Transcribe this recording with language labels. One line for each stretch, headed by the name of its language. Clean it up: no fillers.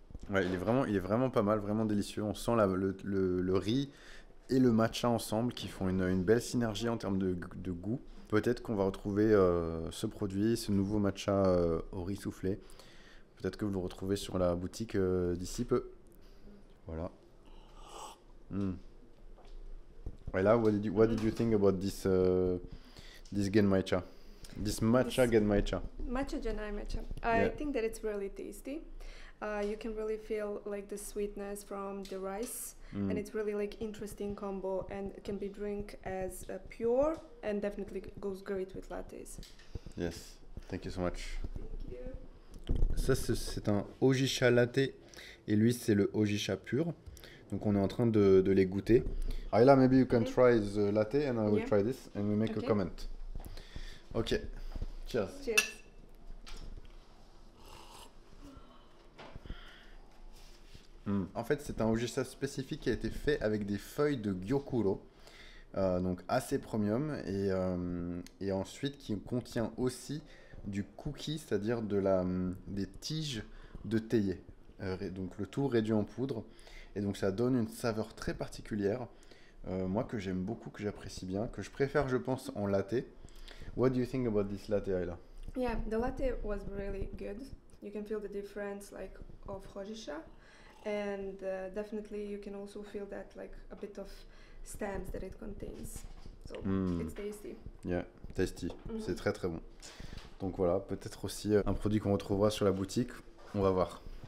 French: Ouais, il est vraiment pas mal, vraiment délicieux. On sent le riz et le matcha ensemble qui font une belle synergie en termes de goût. Peut-être qu'on va retrouver ce produit, ce nouveau matcha au riz soufflé. Peut-être que vous le retrouvez sur la boutique d'ici peu. Voilà.
English: Ayla, what did you think about this genmaicha? This matcha genmaicha. Matcha genai matcha. I think that it's really tasty. You can really feel like the sweetness from the rice, and it's really like interesting combo, and it can be drink as pure, and definitely goes great with lattes. Yes, thank you so much. Thank you.
French: Ça c'est un Ojisha latte et lui c'est le Ojisha pur. Donc on est en train de les goûter.
English: Ayla, maybe you can try the latte and I will try this and we make a comment. Ok, cheers. Cheers.
French: En fait, c'est un Ojisha spécifique qui a été fait avec des feuilles de gyokuro, donc assez premium, et ensuite qui contient aussi du cookie, c'est-à-dire des tiges de théier, donc le tout réduit en poudre, et donc ça donne une saveur très particulière, moi que j'aime beaucoup, que j'apprécie bien, que je préfère, je pense, en latte.
English: What do you think about this latte, Ayla? Yeah, the latte was really good. You can feel the difference like of Ojisha. And definitely you can also feel that like a bit of stems that it contains. So it's tasty. Yeah, tasty.
French: C'est très très bon. Donc voilà, peut-être aussi un produit qu'on retrouvera sur la boutique. On va voir.